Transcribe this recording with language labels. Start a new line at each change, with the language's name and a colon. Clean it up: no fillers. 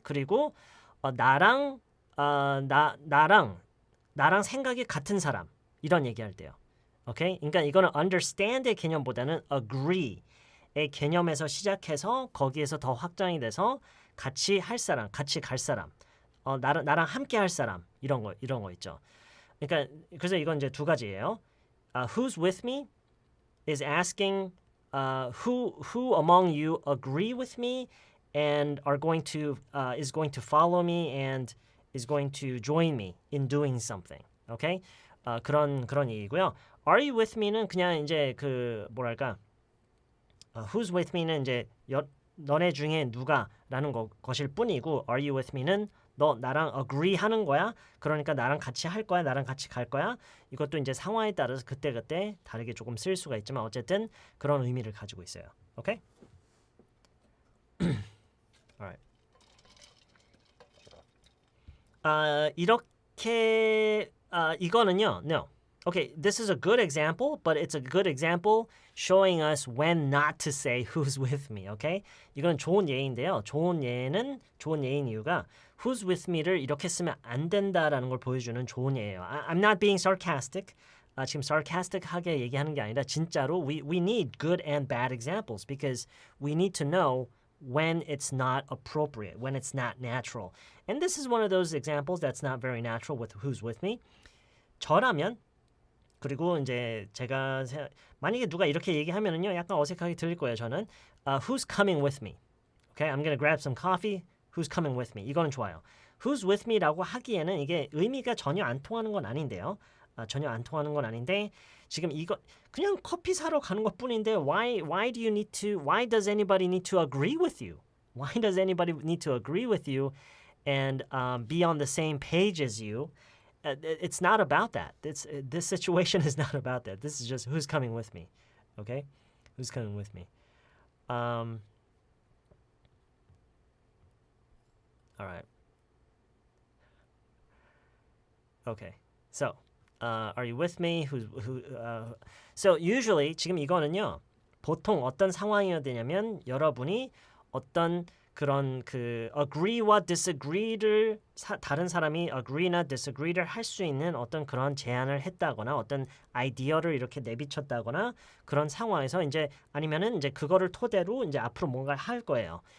Korean: 그리고 나랑 생각이 같은 사람. 이런 얘기할 때요. 오케이? 그러니까 이거는 understand의 개념보다는 agree의 개념에서 시작해서 거기에서 더 확장이 돼서 같이 할 사람, 같이 갈 사람. 나랑 함께 할 사람. 이런 거 있죠. 그러니까 그래서 이건 이제 두 가지예요.
English: Who's with me is asking who among you agree with me and are going to is going to follow me and is going to join me in doing something.
Korean: Okay? 그런 얘기고요. Are you with me는 그냥 이제 그 뭐랄까? Who's with me는 이제 너네 중에 누가라는 것일 뿐이고 Are you with me는 너 나랑 agree 하는 거야? 그러니까 나랑 같이 할 거야? 나랑 같이 갈 거야? 이것도 이제 상황에 따라서 그때그때 다르게 조금 쓸 수가 있지만 어쨌든 그런 의미를 가지고 있어요.
English: 오케이? Alright.
Korean: 이렇게 이거는요. No.
English: Okay, this is a good example, but it's a good example showing us when not to say who's with me, okay?
Korean: 이건 좋은 예인데요. 좋은 예인 이유가 who's with me를 이렇게 쓰면 안 된다라는 걸 보여주는 좋은 예예요.
English: I'm not being sarcastic.
Korean: 지금 sarcastic하게 얘기하는 게 아니라 진짜로
English: we need good and bad examples because we need to know when it's not appropriate, when it's not natural. And this is one of those examples that's not very natural with who's with me.
Korean: 저라면 그리고 이제 제가 만약에 누가 이렇게 얘기하면은요 약간 어색하게 들릴 거예요. 저는
English: who's coming with me? Okay, I'm gonna grab some coffee. Who's coming with me?
Korean: 이거는 좋아요. Who's with me라고 하기에는 이게 의미가 전혀 안 통하는 건 아닌데요. 전혀 안 통하는 건 아닌데 지금 이거 그냥 커피 사러 가는 것뿐인데
English: why does anybody need to agree with you? Why does anybody need to agree with you and be on the same page as you? It's not about that. This situation is not about that. This is just who's coming with me. Okay? Who's coming with me? All right. Okay. So, are you with me? So usually
Korean: 지금 이거는요. 보통 어떤 상황이어야 되냐면 여러분이 어떤 그런 그 agree와 disagree를 다른 사람이 agree나 disagree를 할 수 있는 어떤 그런 제안을 했다거나 어떤 아이디어를 이렇게 내비쳤다거나 그런 상황에서 이제 아니면은 이제 그거를 토대로 이제 앞으로 뭔가를 할 거예요.